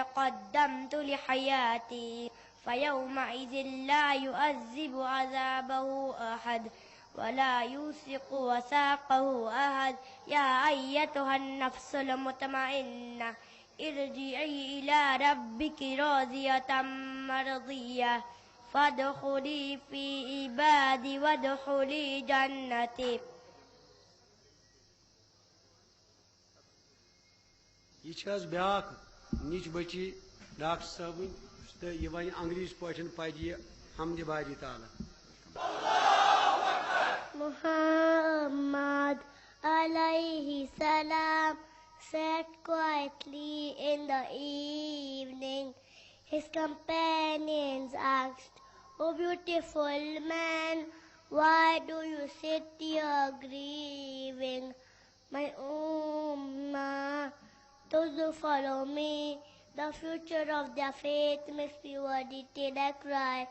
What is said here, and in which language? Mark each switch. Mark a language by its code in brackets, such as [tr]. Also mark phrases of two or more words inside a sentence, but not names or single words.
[ar] قدمت لحياتي فيومئذ لا يعذب عذابه أحد ولا يوثق وثاقه أحد يا أيتها النفس المطمئنة ارجعي إلى ربك راضية مرضية فادخلي في عبادي وادخلي جنتي. [ks] یہ چھ حظ بیاکھ نِچ بچی ڈاکٹر صٲبٕنۍ تہٕ یہِ وَنہِ انگریٖزۍ پٲٹھۍ پَرِ یہِ حمدِ باری تعالیٰ. [en] Muhammad [ar] عليه السلام [en] sat quietly in the evening. His companions asked, "O beautiful man, why do you sit here grieving? My ummah, those who follow me, the future of their faith must be worthy till I cry.